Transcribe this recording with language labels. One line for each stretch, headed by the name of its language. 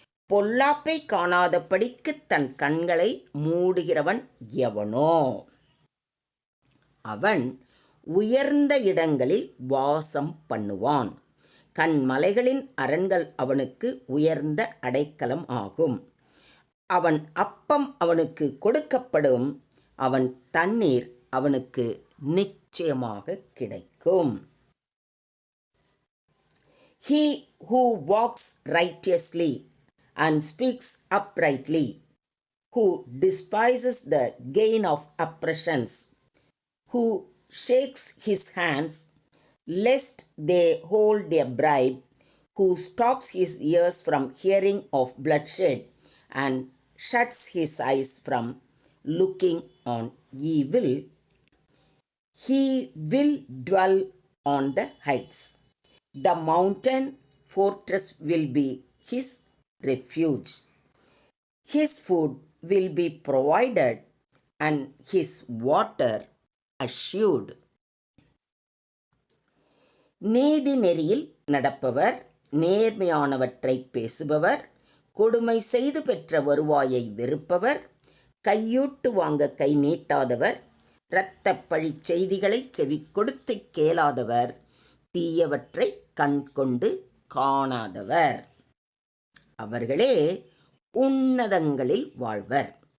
Tamil: பொல்லாப்பை காணாதபடிக்கு தன் கண்களை மூடுகிறவன் எவனோ அவன் உயர்ந்த இடங்களில் வாசம் பண்ணுவான். கண்மலைகளின் அரண்கள் அவனுக்கு உயர்ந்த அடைக்கலம் ஆகும். அவன் அப்பம் அவனுக்கு கொடுக்கப்படும், அவன் தண்ணீர் அவனுக்கு நிச்சயமாக கிடைக்கும்.
English: He who walks righteously and speaks uprightly, who despises the gain of oppressions, who shakes his hands lest they hold a bribe, who stops his ears from hearing of bloodshed and shuts his eyes from looking on evil, he will dwell on the heights. The mountain fortress will be his refuge. His food will be provided and his water assured.
Tamil: நீதி நெறியில் நடப்பவர், நேர்மையானவற்றை பேசுபவர், கொடுமை செய்து பெற்ற வருவாயை வெறுப்பவர், கையூட்டு வாங்க கை நீட்டாதவர், இரத்த பழி செய்திகளை செவி கொடுத்து கேளாதவர், தீயவற்றை கண் கொண்டு காணாதவர், அவர்களே உன்னதங்களில் வாழ்வர்.